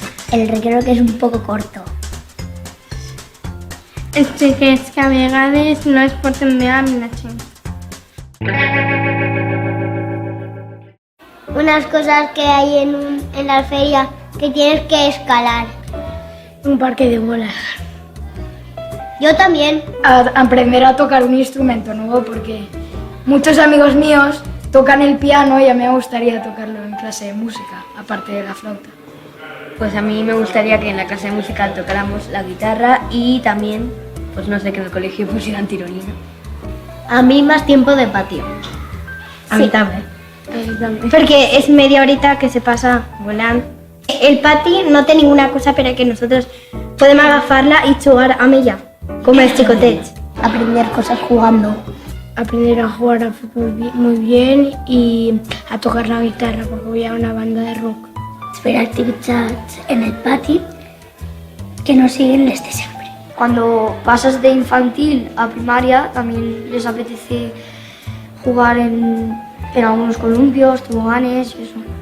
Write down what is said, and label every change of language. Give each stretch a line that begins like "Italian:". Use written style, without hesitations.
Spanish: El recreo que es un poco corto.
Catalan: És que a vegades no es porten bé amb la gent.
Spanish: Unas cosas que hay en la feria que tienes que escalar. Un parque de bolas. Yo también. Aprender a tocar un instrumento nuevo porque muchos amigos míos tocan el piano y a mí me gustaría tocarlo en clase de música, aparte de la flauta. Pues a mí me gustaría que en la clase de música tocáramos la guitarra y también, pues no sé, que en el colegio pusieran tirolina. A mí más tiempo de patio. A mí también.
Catalan: Perquè és
Spanish: media horita
Catalan: que se passa volant. El pati no té
Spanish: ninguna
Catalan: cosa per a que
Spanish: nosotros
Catalan: podem agafar-la i jugar amb ella, com els xicotets.
Spanish: Aprender cosas jugando. Aprender a jugar al fútbol muy bien y a tocar la guitarra porque voy a una banda de rock.
Catalan: Fer activitats en el pati que no siguen les de
Spanish: siempre. Cuando pasas de infantil a primaria también les apetece jugar en algunos columpios, toboganes y eso.